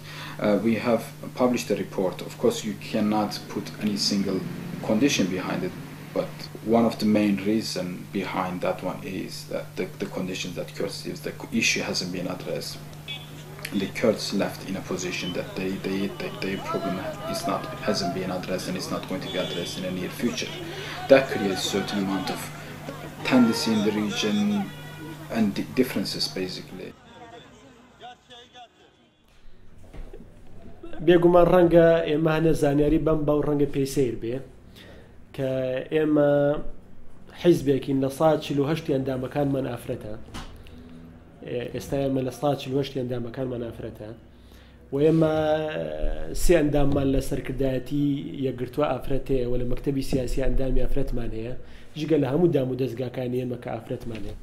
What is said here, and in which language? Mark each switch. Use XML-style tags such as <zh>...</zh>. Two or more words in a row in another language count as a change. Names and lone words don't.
<en>We have published a report. Of course, you cannot put any single condition behind it, but one of the main reasons behind that one is that the conditions that Kurds live, the issue hasn't been addressed. The Kurds left in a position that their problem hasn't been addressed, and it's not going to be addressed in the near future. That creates a certain amount of tendency in the region and differences, basically.</en> <ckb>بێگومان ڕەنگە ئێمە هەنە زانیاری بەم باو ڕەنگە پێی سیر بێ کە ئێمە حیزبێکین لە 148 ئەندامەکانمان ئافرەتە. ئێستا ئێمە لە 148 ئەندامەکانمان ئافرەتە و ئێمە 3 ئەنداممان لە سەرکردایەتی یەکگرتووە ئافرەتەیە و لە مەکتەبی سیاسی ئەندامی ئافرەتمان هەیە، جگە لە هەموو دام و دەستگاکانی ئێمە کە ئافرەتمان هەیە.</ckb>